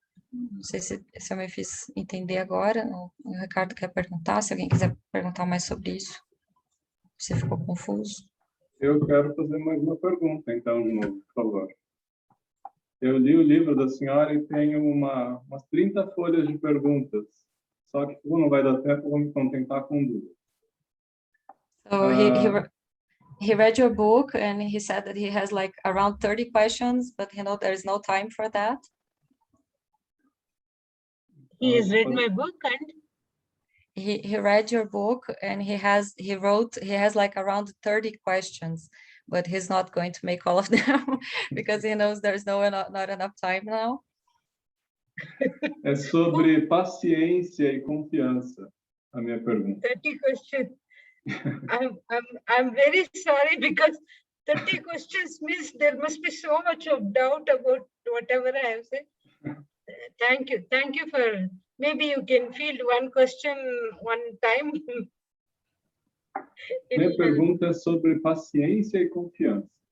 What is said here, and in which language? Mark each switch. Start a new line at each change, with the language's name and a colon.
Portuguese: Não sei se eu me fiz entender agora. O Ricardo quer perguntar, se alguém quiser perguntar mais sobre isso. Você ficou confuso? Eu quero fazer mais uma pergunta, então, de novo, por favor. Eu li o livro da senhora e tenho umas 30 folhas de perguntas. Só que, como não vai dar tempo, eu vou me contentar com duas.
English: So he read your book and he said that he has like around 30 questions, but there's no time for that. He has read my book and he read your book and he has like around 30 questions, but he's not going to make all of them because he knows there's not enough time now.
Portuguese: É sobre paciência e confiança, a minha pergunta.
English: 30 questions. I'm very sorry because 30 questions means there must be so much of doubt about whatever I have said. Thank you for, maybe you can field one question one time.
Portuguese: Minha pergunta é sobre paciência e confiança.